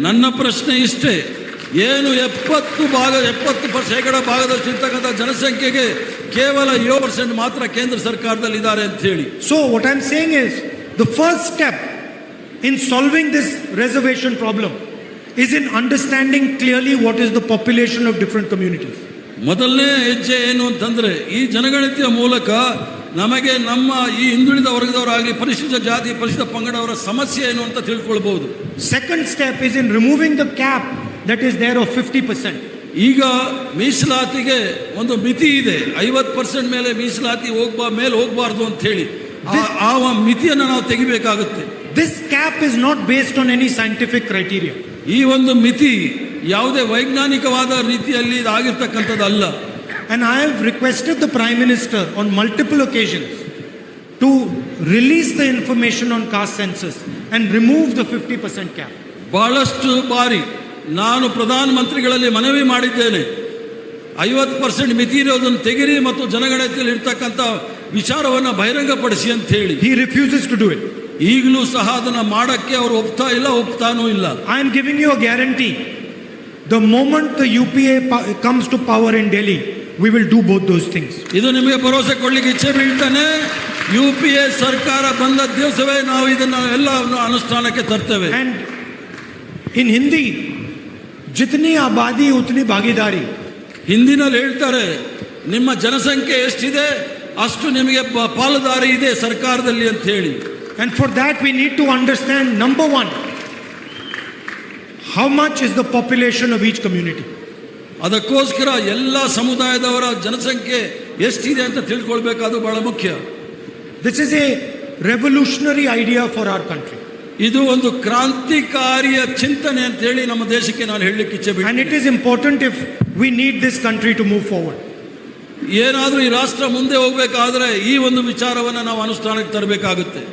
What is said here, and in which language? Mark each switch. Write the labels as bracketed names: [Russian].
[Kannada] ನನ್ನ ಪ್ರಶ್ನೆ ಇಷ್ಟೇ, ಏನು 70% ಭಾಗದಷ್ಟು ಇರ್ತಕ್ಕಂಥ ಜನಸಂಖ್ಯೆಗೆ ಕೇವಲ 7% ಮಾತ್ರ ಕೇಂದ್ರ ಸರ್ಕಾರದಲ್ಲಿ ಇದ್ದಾರೆ ಅಂತ ಹೇಳಿ? [English] So what I'm saying is, the first step in solving this reservation problem is in understanding clearly what is the population of different communities. [Kannada] ಮೊದಲನೇ ಹೆಜ್ಜೆ ಏನು ಅಂತಂದ್ರೆ, ಈ ಜನಗಣತಿಯ ಮೂಲಕ ನಮಗೆ ನಮ್ಮ ಈ ಹಿಂದುಳಿದ ವರ್ಗದವರಾಗಲಿ, ಪರಿಶಿಷ್ಟ ಜಾತಿ ಪರಿಶಿಷ್ಟ ಪಂಗಡವರ ಸಮಸ್ಯೆ ಏನು ಅಂತ ತಿಳ್ಕೊಳ್ಬಹುದು. [English] Second step is in removing the cap that is there of 50%. [Kannada] ಈಗ ಮೀಸಲಾತಿಗೆ ಒಂದು ಮಿತಿ ಇದೆ, 50% ಮೇಲೆ ಮೀಸಲಾತಿ ಮೇಲೆ ಹೋಗಬಾರ್ದು ಅಂತ ಹೇಳಿ ಆ ಮಿತಿಯನ್ನು ನಾವು ತೆಗಿಬೇಕಾಗುತ್ತೆ. [English] This cap is not based on any scientific criteria. [Kannada] ಈ ಒಂದು ಮಿತಿ ಯಾವುದೇ ವೈಜ್ಞಾನಿಕವಾದ ರೀತಿಯಲ್ಲಿ ಆಗಿರ್ತಕ್ಕಂಥದ್ದಲ್ಲ. [English] And I have requested the Prime Minister on multiple occasions to release the information on caste census and remove the 50% cap. [Kannada] ಬಹಳಷ್ಟು ಬಾರಿ ನಾನು ಪ್ರಧಾನ ಮಂತ್ರಿಗಳಲ್ಲಿ ಮನವಿ ಮಾಡಿದ್ದೇನೆ, 50% ಮಿತಿ ಇರೋದನ್ನು ತೆಗಿರಿ ಮತ್ತು ಜನಗಣತಿಯಲ್ಲಿ ಇರ್ತಕ್ಕಂಥ ವಿಚಾರವನ್ನು ಬಹಿರಂಗಪಡಿಸಿ ಅಂತ ಹೇಳಿ. [English] He refuses to do it. [Kannada] ಈಗಲೂ ಸಹ ಅದನ್ನ ಮಾಡಕ್ಕೆ ಅವರು ಒಪ್ತಾನೂ ಇಲ್ಲ. [English] I am giving you a guarantee. The moment the UPA comes to power in Delhi, we will do both those things. [Kannada] ಇದು ನಿಮಗೆ ಭರವಸೆ ಕೊಡ್ಲಿಕ್ಕೆ ಇಚ್ಛೆ ಬೀಳ್ತಾನೆ. UPA ಸರ್ಕಾರ ಬಂದ ದಿವಸವೇ ನಾವು ಇದನ್ನ ಎಲ್ಲ ಅನುಷ್ಠಾನಕ್ಕೆ ತರ್ತೇವೆ. [English] And in Hindi, [Hindi] jitni abadi utni bhagidari. [Kannada] ಹಿಂದಿನಲ್ಲಿ ಹೇಳ್ತಾರೆ, ನಿಮ್ಮ ಜನಸಂಖ್ಯೆ ಎಷ್ಟಿದೆ ಅಷ್ಟು ನಿಮಗೆ ಪಾಲುದಾರಿ ಇದೆ ಸರ್ಕಾರದಲ್ಲಿ ಅಂತ ಹೇಳಿ. [English] And for that we need to understand, number one, how much is the population of each community. [Kannada] ಅದಕ್ಕೋಸ್ಕರ ಎಲ್ಲ ಸಮುದಾಯದವರ ಜನಸಂಖ್ಯೆ ಎಷ್ಟಿದೆ ಅಂತ ತಿಳ್ಕೊಳ್ಬೇಕಾದ್ರು ಬಹಳ ಮುಖ್ಯ. [English] This is a revolutionary idea for our country. [Kannada] ಇದು ಒಂದು ಕ್ರಾಂತಿಕಾರಿಯ ಚಿಂತನೆ ಅಂತ ಹೇಳಿ ನಮ್ಮ ದೇಶಕ್ಕೆ ನಾನು ಹೇಳಲಿಕ್ಕೆ ಇಚ್ಛೆ ಬಿಡ್ತೀನಿ. [English] And it is important if we need this country to move forward. [Kannada] ಏನಾದರೂ ಈ ರಾಷ್ಟ್ರ ಮುಂದೆ ಹೋಗಬೇಕಾದ್ರೆ ಈ ಒಂದು ವಿಚಾರವನ್ನು ನಾವು ಅನುಷ್ಠಾನಕ್ಕೆ ತರಬೇಕಾಗುತ್ತೆ.